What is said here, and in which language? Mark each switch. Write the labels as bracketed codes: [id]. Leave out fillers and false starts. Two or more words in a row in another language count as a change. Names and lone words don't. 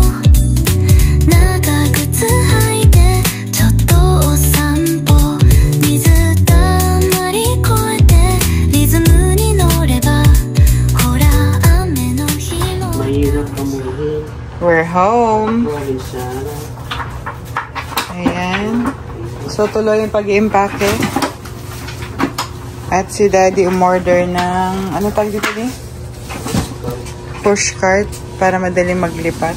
[ja] 長靴履いてちょっとお散歩水たまり越えてリズムに乗ればほら雨の日も [en] We're home. [tl] Ayan. So, tuloy yung pag-i-impake. At si Daddy umorder ng, ano tawag dito din? [en] Push cart [tl] para madaling maglipat.